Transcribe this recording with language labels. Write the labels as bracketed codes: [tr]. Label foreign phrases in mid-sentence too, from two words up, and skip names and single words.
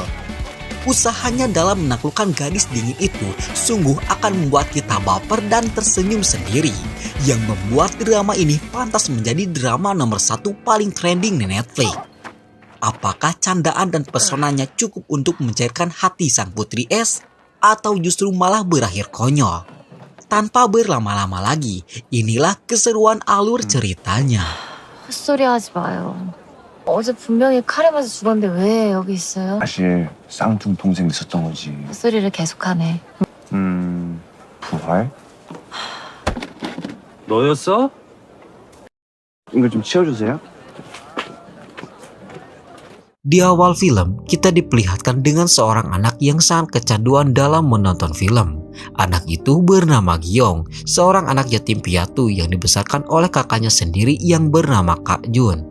[id] Usahanya dalam menaklukkan gadis dingin itu sungguh akan membuat kita baper dan tersenyum sendiri, yang membuat drama ini pantas menjadi drama nomor 1 paling trending di Netflix. Apakah candaan dan pesonanya cukup untuk mencairkan hati sang putri es, atau justru malah berakhir konyol? Tanpa berlama-lama lagi, inilah keseruan alur ceritanya. [ko] 헛소리 하지 마요. 어제 분명히 칼에 맞아 죽었는데 왜 여기 있어요? 사실 쌍둥 동생 있었던 거지. 헛소리를 계속하네. 부활? 너였어? 이거 좀 치워주세요. [id] Di awal film, kita diperlihatkan dengan seorang anak yang sangat kecanduan dalam menonton film. Anak itu bernama Gyong, seorang anak yatim piatu yang dibesarkan oleh kakaknya sendiri yang bernama Kak Jun.